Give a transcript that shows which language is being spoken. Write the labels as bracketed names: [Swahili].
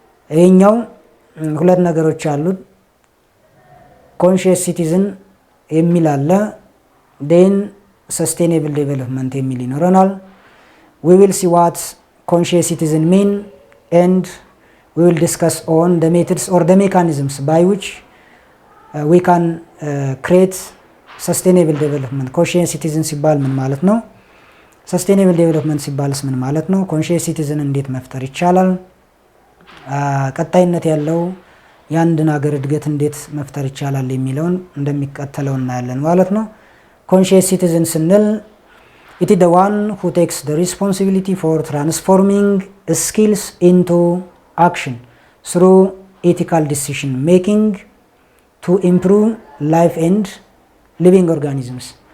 [Amharic] ይሄኛው ሁለት ነገሮች አሉት። ኮንሺየስ ሲቲዝን የሚል አለ፣ [English] then sustainable development [Amharic] የሚል ይኖረናል። [English] we will see what conscious citizen mean and we will discuss on the methods or the mechanisms by which we can create sustainable development. [Amharic] conscious citizen ሲባል ምን ማለት ነው? sustainable development ሲባልስ ምን ማለት ነው? conscious citizen እንዴት መፍጠር ይቻላል? ቀጣይነት ያለው የአንድን ሀገር እድገት እንዴት መፍጠር ይቻላል የሚለውን እንደሚከተለው እናያለን ማለት ነው። conscious citizen ስንል [English] it is the one who takes the responsibility for transforming skills into action through ethical decision making to improve life and living organisms.